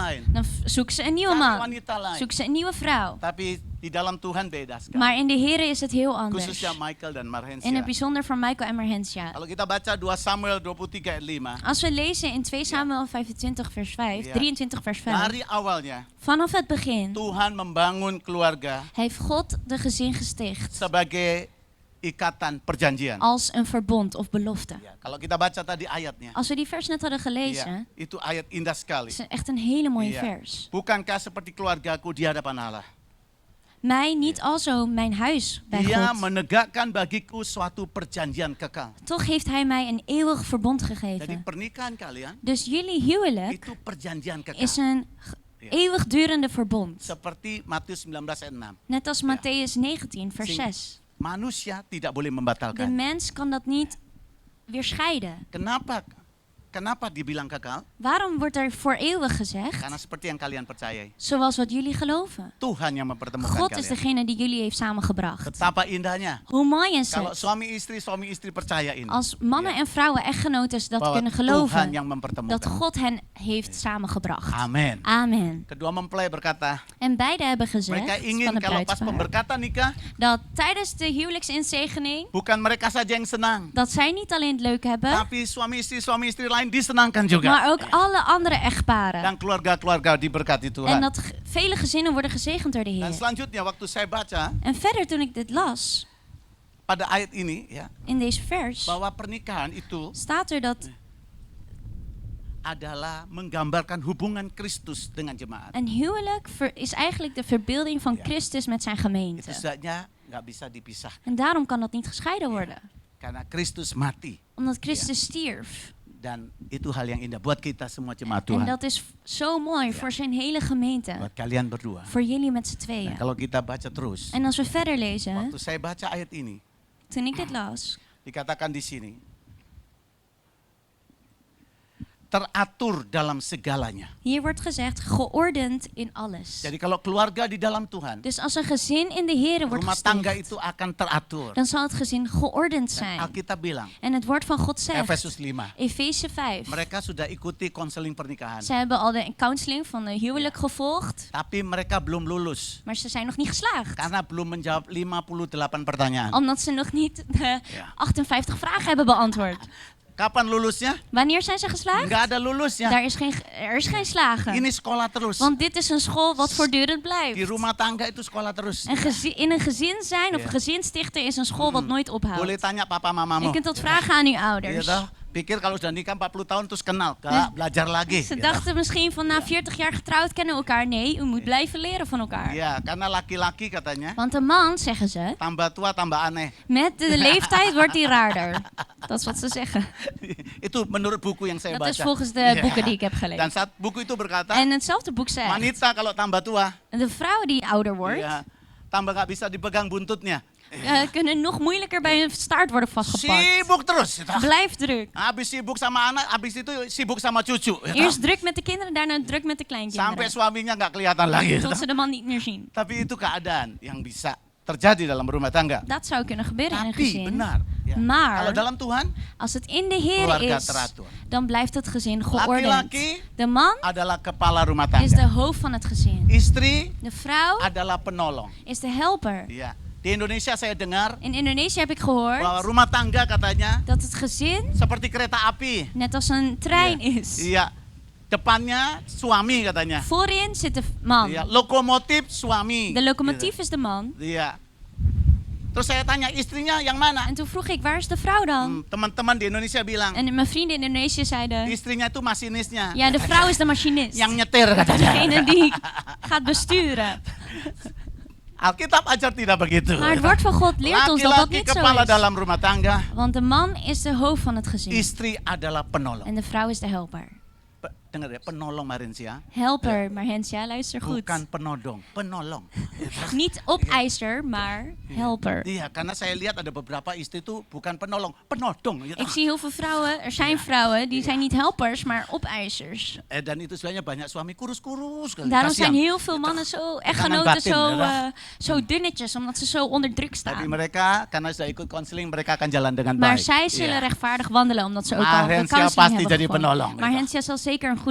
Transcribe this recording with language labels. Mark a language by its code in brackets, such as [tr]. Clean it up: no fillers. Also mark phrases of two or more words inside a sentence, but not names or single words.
[nl] Dan zoeken ze een nieuwe [id] Cari [nl] man. [id] wanita lain. [nl] Zoeken ze een nieuwe vrouw. [id] Tapi Di dalam Tuhan beda sekali. [nl] Maar in de Here is het heel anders. [id] Khususnya Michael dan Marhensia. [nl] In het bijzonder voor Michael en Marhensia. [id] Kalau kita baca 2 Samuel 23 ayat 5. [nl] Als we lezen in 2 Samuel 25 vers 5, Ja. 23 vers 5. [id] Dari awalnya [nl] Vanaf het begin [id] Tuhan membangun keluarga [nl] heeft God de gezin gesticht [id] sebagai ikatan perjanjian. [nl] als een verbond of belofte. [id] Ya, kalau kita baca tadi ayatnya. [nl] Als we die vers net hadden [id] Ya, [nl] gelezen, [id] itu ayat indah sekali. [nl] is het echt een hele mooie [id] Iya. [nl] vers. [id] Bukankah seperti keluargaku di hadapan Allah? [nl] Mij niet alzo mijn huis bij [id] Dia [nl] God. [id] menegakkan bagiku suatu perjanjian kekal. [nl] Toch heeft hij mij een eeuwig verbond [id] Jadi [nl] gegeven. [id] pernikahan kalian [nl] Dus jullie huwelijk [id] itu perjanjian kekal. [nl] is een Ja. eeuwigdurende verbond. [id] Seperti Matius 19 ayat 6. [nl] Net als Ja. Matthäus 19 vers Sing- 6. [id] Manusia tidak boleh [nl] De [id] membatalkan. [nl] mens kan dat niet weer scheiden. [id] Kenapa? Kenapa dibilang kekal? [nl] Waarom wordt er voor eeuwig gezegd? [id] Karena seperti yang kalian percayai. [nl] Zoals wat jullie geloven. [id] Tuhan yang mempertemukan [nl] God is [id] kalian. [nl] degene die jullie heeft samengebracht. [id] Betapa indahnya. [nl] Hoe mooi is [id] Kalau [nl] het [id] suami istri percaya ini. [nl] als mannen Ja. en vrouwen echtgenoten dat [id] Bahwa [nl] kunnen [id] Tuhan [nl] geloven. [id] yang [nl] Dat [id] mempertemukan. [nl] God hen heeft samengebracht. [id] Amin. [nl] Amen. [id] Kedua mempelai berkata, [nl] En beide hebben [id] mereka [nl] gezegd [id] ingin [nl] van de [id] kalau pas [nl] bruidspaar [id] pemberkatan nikah, [nl] dat tijdens de huwelijksinzegening [id] bukan mereka saja yang senang, [nl] dat zij niet alleen het leuk hebben, [id] tapi suami istri lain disenangkan juga. [nl] maar ook alle andere echtparen. [id] Dan keluarga-keluarga diberkati [nl] En [id] Tuhan. [nl] dat vele gezinnen worden gezegend door de [id] Dan [nl] Heer. [id] selanjutnya waktu saya baca [nl] En verder toen ik dit las, [id] pada ayat ini ya, [nl] in deze vers, [id] bahwa pernikahan itu [nl] staat er dat [id] adalah menggambarkan hubungan Kristus dengan jemaat. [nl] een huwelijk is eigenlijk de verbeelding van Ja. Christus met zijn [id] Itu [nl] gemeente. [id] sebabnya nggak bisa dipisahkan. [nl] En daarom kan dat niet gescheiden worden. [id] Karena Kristus mati. [nl] Omdat Christus stierf. [id] Dan itu hal yang indah buat kita semua jemaat [nl] En [id] Tuhan. [nl] dat is zo mooi voor zijn hele gemeente. [id] Buat kalian berdua. [nl] Voor jullie met z'n [id] Nah, [nl] tweeën. [id] kalau kita baca terus, [nl] En als we verder lezen, [id] waktu saya baca ayat ini, [nl] toen ik dit las, [id] dikatakan di sini, teratur dalam segalanya. [nl] hier wordt gezegd, geordend in alles. [id] Jadi kalau keluarga di dalam Tuhan, [nl] Dus als een gezin in de Here wordt [id] rumah tangga [nl] gesticht, [id] itu akan teratur. [nl] dan zal het gezin geordend [id] Dan [nl] zijn. [id] Alkitab bilang, [nl] En het woord van God zegt, [id] Efesus 5, [nl] Efeze 5, [id] mereka sudah ikuti konseling pernikahan, [nl] ze hebben al de counseling van de huwelijk gevolgd, [id] tapi mereka belum lulus [nl] maar ze zijn nog niet geslaagd. [id] karena belum menjawab 58 pertanyaan. [nl] Omdat ze nog niet de Ja. 58 vragen hebben beantwoord. [id] Kapan lulusnya? [nl] Wanneer zijn ze geslaagd? [id] Nggak ada lulusnya. [nl] Er is geen slagen. [id] Ini sekolah terus. [nl] Want dit is een school wat voortdurend [id] Di [nl] blijft. [id] rumah tangga itu sekolah terus. [nl] In een gezin zijn of Ja. een gezin stichten is een school wat nooit [id] Boleh [nl] ophoudt. [id] tanya papa mamamu. Je kunt dat vragen aan uw ouders. Iya toh? Pikir kalau sudah nikah 40 tahun terus kenal. Gak, belajar lagi. [nl] Ze [id] Gitu. [nl] dachten misschien van na 40 jaar getrouwd kennen we elkaar. Nee, u moet blijven leren van elkaar. [id] Iya, karena laki-laki katanya [nl] Want een man, zeggen ze, [id] tambah tua tambah aneh. [nl] met de leeftijd wordt hij raarder. Dat is wat ze zeggen. [id] Itu menurut buku yang saya [nl] Dat is [id] baca. [nl] volgens de [id] Iya. [nl] boeken die ik heb [id] Dan [nl] gelezen. [id] saat buku itu berkata, [nl] En hetzelfde boek zegt, [id] wanita kalau tambah tua, [nl] de vrouw die ouder wordt, [id] iya, tambah gak bisa dipegang buntutnya. [nl] kunnen nog moeilijker bij hun staart worden vastgepakt. [id] Sibuk terus. Gitu. [nl] Blijf druk. [id] Habis sibuk sama anak, habis itu sibuk sama cucu. Gitu. [nl] Eerst druk met de kinderen, daarna druk met de [id] Sampai [nl] kleinkinderen. [id] suaminya nggak kelihatan lagi. Gitu. [nl] Tot ze de man niet meer zien. [id] Tapi itu keadaan yang bisa terjadi dalam rumah tangga. [nl] Dat zou kunnen gebeuren in een [id] Tapi [nl] gezin. [id] benar. Ya. [nl] Maar [id] Kalau dalam Tuhan, [nl] als het in de Heer [id] keluarga [nl] is, [id] teratur. [nl] dan blijft het gezin geordend. [id] Laki-laki [nl] De man [id] adalah kepala rumah [nl] is de [id] tangga. [nl] hoofd van het gezin. [id] Istri [nl] De vrouw [id] adalah penolong. [nl] is de helper. [id] Iya. Di Indonesia saya dengar [nl] In Indonesië heb ik [id] bahwa [nl] gehoord [id] rumah tangga katanya [nl] dat het gezin [id] seperti kereta api. [nl] net als een trein is. [id] Iya. Depannya suami katanya. [nl] Voorin zit de man. [id] Iya. Lokomotif suami. [nl] De locomotief is de man. [id] Gitu. Iya. Terus saya tanya istrinya yang mana? [nl] En toen vroeg ik, waar is de vrouw dan? [id] Teman-teman di Indonesia bilang [nl] En mijn vrienden in Indonesië zeiden, [id] istrinya itu masinisnya. [nl] ja, de vrouw is de machinist. [id] Yang nyetir katanya. [nl] Degene die gaat besturen. [id] Alkitab ajar tidak begitu. [nl] Maar het woord van God leert ons dat dat [id] Laki-laki [nl] niet zo [id] kepala [nl] is. [id] dalam rumah tangga, [nl] Want de man is de hoofd van het gezin. [id] istri adalah penolong. [nl] En de vrouw is de helper. [id] Dengar ya, penolong Marinsia, [nl] Helper, maar Hensja, luister goed. [id] bukan penodong, penolong. [nl] Niet opeiser, maar helper. [id] Iya, karena saya lihat ada beberapa istri itu bukan penolong, penodong. Gitu. [nl] Ik zie heel veel vrouwen, er zijn vrouwen die zijn niet helpers, maar opeisers. [id] Dan itu sebenarnya banyak suami kurus-kurus. [nl] Daarom [id] Kasihan. [nl] zijn heel veel mannen zo, echtgenoten [id] batin, [nl] zo, [id] ya. [nl] zo dunnetjes, omdat ze zo onder druk [id] Tapi [nl] staan. [id] mereka karena sudah ikut konseling, mereka akan jalan dengan [nl] Maar [id] baik. [nl] zij zullen [id] Iya. [nl] rechtvaardig wandelen, omdat ze ook Maar al de [id] Hensja [nl] counseling [id] pasti [nl] hebben [id] jadi [nl] gevolgd. [id] penolong, [nl] Maar [id] gitu. [nl] Hensja zal zeker een goede